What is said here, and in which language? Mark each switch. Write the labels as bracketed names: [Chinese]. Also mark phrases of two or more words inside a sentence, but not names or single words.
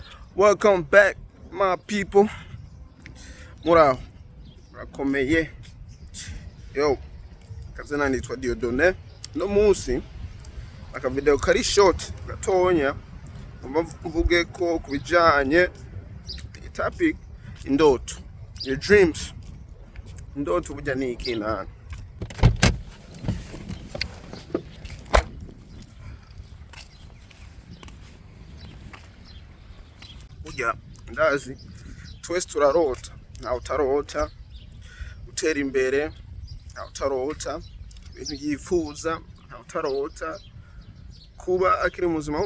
[English] Welcome back, my people. [Rundi] Muraho murakomeye. Yo, kazina nitwa Diodone. No munsi aka video kari short gatonya mvuge ko kubijanye topic indoto, [English] your dreams. [Rundi] Indoto burya ni iki nani? Burya ndazi twese turarota, ntawe utarota utera imbere, ntawe utarota ibintu yifuza, ntawe utarota kuba akiri muzima.